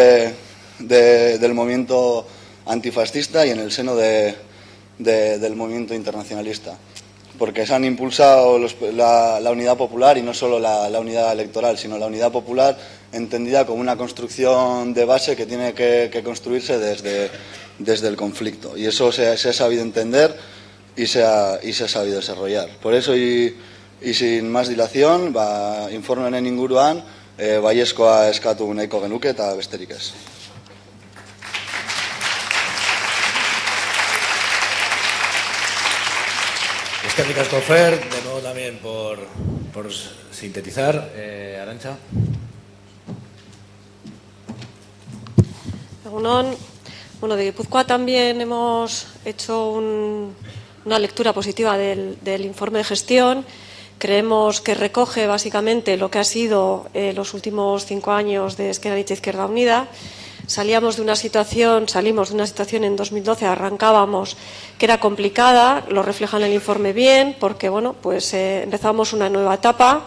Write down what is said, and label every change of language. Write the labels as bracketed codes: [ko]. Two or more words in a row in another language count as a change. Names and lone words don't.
[es] del movimiento antifascista y en el seno del movimiento internacionalista, porque se han impulsado la unidad popular, y no solo la unidad electoral, sino la unidad popular entendida como una construcción de base que tiene que construirse desde el conflicto, y eso se ha sabido entender y se ha sabido desarrollar. Por eso, y sin más dilación, [eu] informe honen inguruan baiezkoa eskatu nahiko genuke eta besterik ez. Eskerrik asko, [es] Fer, de nuevo también por sintetizar. Arantxa. [eu] Egunon. [es] Bueno, de Guipúzcoa también hemos hecho una lectura positiva del informe de gestión. Creemos que recoge básicamente lo que ha sido los últimos 5 años de Ezker Anitza Izquierda Unida. Salimos de una situación en 2012, arrancábamos, que era complicada, lo refleja en el informe bien, porque bueno, pues empezamos una nueva etapa.